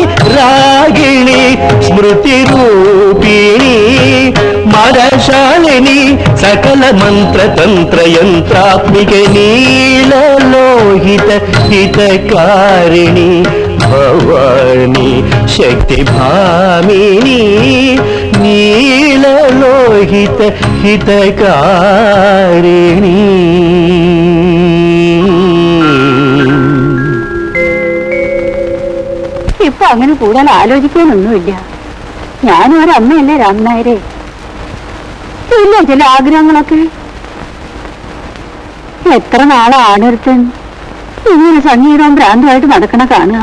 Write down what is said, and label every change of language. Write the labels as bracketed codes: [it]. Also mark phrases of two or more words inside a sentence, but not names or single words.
[sa] रागिणी स्मृति रूपिणी मदशालिनी सकल मंत्र तंत्र यंत्रात्मिक नीललोहित हितकारिणी भवानी शक्ति भामिनी नीललोहित हितकारिणी [ml] ഇപ്പൊ അങ്ങനെ കൂടുതൽ ആലോചിക്കാനൊന്നുമില്ല. ഞാനും ഒരമ്മയല്ലേ രാമനായരെ. ഇല്ല ചില ആഗ്രഹങ്ങളൊക്കെ. എത്ര നാളാണൊരുത്തൻ ഇങ്ങനെ സംഗീതവും ഭ്രാന്തമായിട്ട് നടക്കണ കാണുക.